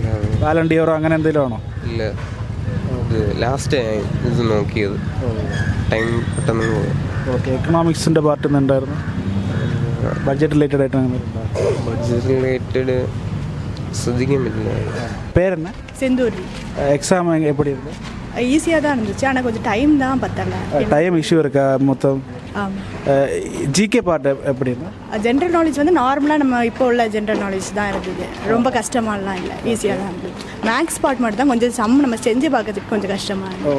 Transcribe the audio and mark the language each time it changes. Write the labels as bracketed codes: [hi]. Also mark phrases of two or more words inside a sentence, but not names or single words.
[ml] വാലണ്ടിയറോ അങ്ങനെ എന്തെങ്കിലും ആണോ? ഇല്ല. ഇത് ലാസ്റ്റ് ഇത് നോക്കിയത്. ടൈം പെട്ടെന്ന് പോയി. ഓക്കെ. എക്കണോമിക്സിൻ്റെ പാർട്ട് ഉണ്ടായിരുന്നു? [en] budget related [ml] ആയിട്ട് അങ്ങനെ? [en] budget related [ml] ശ്രദ്ധിക്കാൻ പറ്റില്ല. പേരെന്നെ? [ta] செந்தூரி. எக்ஸாம் எப்படி இருக்கு? ஈஸியாக தான் இருந்துச்சு, ஆனால் கொஞ்சம் டைம் தான் பத்தலை. [en] time issue [ta] இருக்கா மொத்தம்? ஆமாம். [en] GK part [ta] எப்படி இருக்கு? [en] general knowledge [ta] வந்து நார்மலாக நம்ம இப்போ உள்ள [en] general knowledge [ta] தான் இருந்தது. ரொம்ப கஷ்டமாலாம் இல்லை, ஈஸியாக தான் இருந்தது. [en] maths part [ta] மட்டும் தான் கொஞ்சம் நம்ம செஞ்சு பார்க்கறதுக்கு கொஞ்சம் கஷ்டமாக இருந்தது.